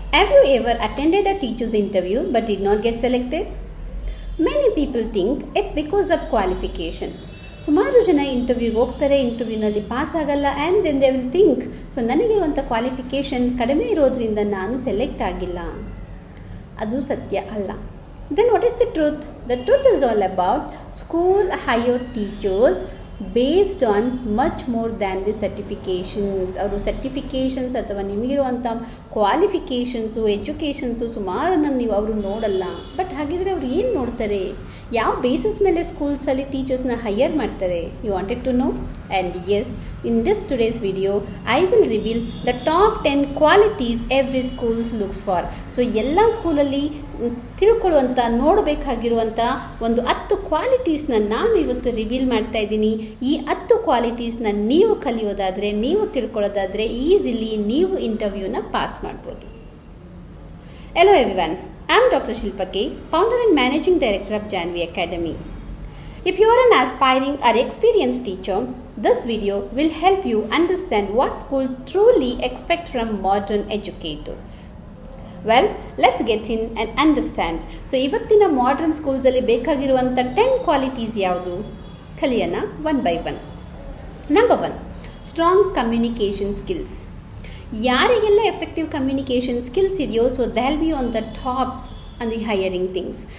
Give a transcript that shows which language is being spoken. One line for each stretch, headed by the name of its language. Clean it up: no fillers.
English: Have you ever attended a teacher's interview but did not get selected? Many people think it's because of qualification.
Kannada: ಸುಮಾರು ಜನ ಇಂಟರ್ವ್ಯೂಗೆ ಹೋಗ್ತಾರೆ, ಇಂಟರ್ವ್ಯೂನಲ್ಲಿ pass ಆಗಲ್ಲ,
English: and then they will think so
Kannada: ನನಗಿರುವಂಥ qualification ಕಡಿಮೆ ಇರೋದ್ರಿಂದ ನಾನು select ಆಗಿಲ್ಲ. ಅದು ಸತ್ಯ ಅಲ್ಲ.
English: Then what is the truth? The truth is all about school hire teachers based on much more than the certifications.
Kannada: ಅವರು ಸರ್ಟಿಫಿಕೇಷನ್ಸ್ ಅಥವಾ ನಿಮಗಿರುವಂಥ ಕ್ವಾಲಿಫಿಕೇಷನ್ಸು, ಎಜುಕೇಷನ್ಸು ಸುಮಾರನ್ನು ನೀವು ಅವರು ನೋಡಲ್ಲ. ಬಟ್ ಹಾಗಿದ್ರೆ ಅವ್ರು ಏನು ನೋಡ್ತಾರೆ? ಯಾವ ಬೇಸಿಸ್ ಮೇಲೆ ಸ್ಕೂಲ್ಸಲ್ಲಿ ಟೀಚರ್ಸ್ನ ಹೈಯರ್ ಮಾಡ್ತಾರೆ?
English: You wanted to know? And yes, in this today's video I will reveal the top 10 qualities every schools looks for.
Kannada: So ಎಲ್ಲ ಸ್ಕೂಲಲ್ಲಿ ತಿಳ್ಕೊಳ್ಳುವಂಥ, ನೋಡಬೇಕಾಗಿರುವಂಥ ಒಂದು 10 ಕ್ವಾಲಿಟೀಸ್ನ ನಾನು ಇವತ್ತು ರಿವೀಲ್ ಮಾಡ್ತಾ ಇದ್ದೀನಿ. ಈ 10 ಕ್ವಾಲಿಟೀಸ್ನ ನೀವು ಕಲಿಯೋದಾದರೆ, ನೀವು ತಿಳ್ಕೊಳ್ಳೋದಾದರೆ ಈಸಿಲಿ ನೀವು ಇಂಟರ್ವ್ಯೂನ ಪಾಸ್ ಮಾಡ್ಬೋದು.
English: Hello everyone, I am Dr. Shilpa K, founder and managing director of Janvi Academy. If you are an aspiring or experienced teacher, this video will help you understand what school truly expect from modern educators. Well, let's get in and understand.
Kannada: So, ಇವತ್ತಿನ modern ಸ್ಕೂಲ್ಸಲ್ಲಿ ಬೇಕಾಗಿರುವಂಥ 10 qualities ಯಾವುದು ಕಲಿಯೋಣ one by one.
English: Number 1, strong communication skills. ಯಾರಿಗೆಲ್ಲ effective communication skills ಇದೆಯೋ so they will be on the top on the hiring things.